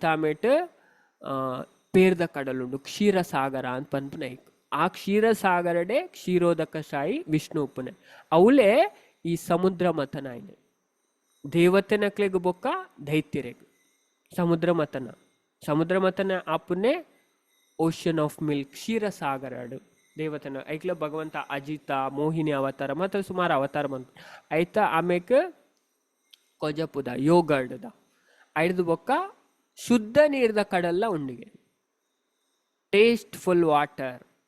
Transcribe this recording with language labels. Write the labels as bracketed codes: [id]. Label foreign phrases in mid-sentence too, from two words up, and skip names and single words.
[tcy] ಆಮೇಟ್ ಪೇರ್ದ ಕಡಲುಂಡು ಕ್ಷೀರಸಾಗರ ಅಂತ ಪನ್ಪುನೈಕ್ ಆ ಕ್ಷೀರಸಾಗರಡೆ ಕ್ಷೀರೋದಕ ಶಾಯಿ ವಿಷ್ಣು ಉಪ್ಪುನೆ ಅವಲೇ ಈ ಸಮುದ್ರ ಮಥನಾಯ್ನೆ ದೇವತೆನಕ್ಲೆಗ್ ಬೊಕ್ಕ ದೈತ್ಯರೆಗ್ ಸಮುದ್ರ ಮಥನ ಆಪುನೆ [en] ocean of milk [tcy] ಕ್ಷೀರಸಾಗರಡು ದೇವತನ ಐಕ್ಲ ಭಗವಂತ ಅಜಿತ ಮೋಹಿನಿ ಅವತಾರ ಮತ್ತು ಸುಮಾರು ಅವತಾರ ಬಂತು ಐತ ಆಮೇಕ ಕೊಜಪುದ ಯೋಗರ್ಡ್ದ ಐಡ್ದು ಬೊಕ್ಕ ಶುದ್ಧ ನೀರ್ದ ಕಡಲ್ಲ ಉಂಡಿಗೆ [en] tasteful water